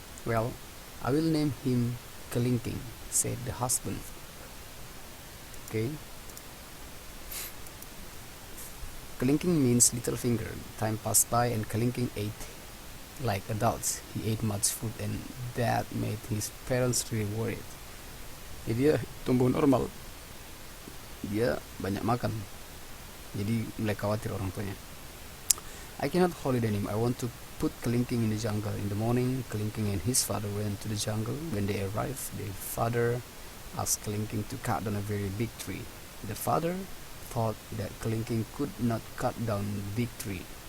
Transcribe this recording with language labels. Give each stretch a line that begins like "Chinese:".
English: Well, I will name him Kelingking, said the husband. Okay. Kelingking means little finger. Time passed by and Kelingking ate like adults. He ate much food and that made his parents really worried.
Indonesian: Jadi dia tumbuh normal, dia banyak makan, jadi mulai khawatir orang tuanya.
English: I cannot hold it anymore. I want to put Kelingking in the jungle. In the morning, Kelingking and his father went to the jungle. When they arrived, the father asked Kelingking to cut down a very big tree. The father thought that Kelingking could not cut down a big tree.